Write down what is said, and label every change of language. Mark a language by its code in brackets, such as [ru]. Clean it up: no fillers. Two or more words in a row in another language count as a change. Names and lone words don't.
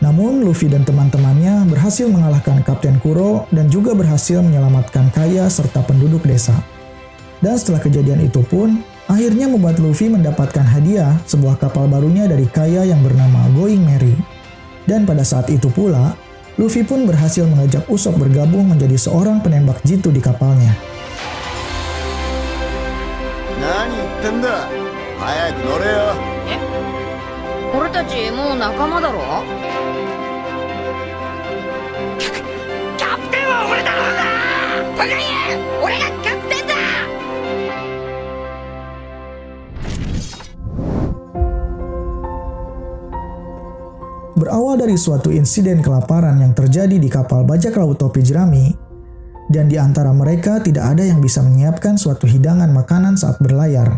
[id] Namun Luffy dan teman-temannya berhasil mengalahkan Kapten Kuro dan juga berhasil menyelamatkan Kaya serta penduduk desa. Dan setelah kejadian itu pun, akhirnya membuat Luffy mendapatkan hadiah sebuah kapal barunya dari Kaya yang bernama Going Merry. Dan pada saat itu pula, Luffy pun berhasil mengajak Usopp bergabung menjadi seorang penembak jitu di kapalnya. [ja] Nani言ってんだ? 早く乗れよ。俺たちもう仲間だろ。キャプテンは俺だろうが。バカ言え、俺がキャプテンだ。 [id] Berawal dari suatu insiden kelaparan yang terjadi di kapal bajak laut topi jerami, dan di antara mereka tidak ada yang bisa menyiapkan suatu hidangan makanan saat berlayar.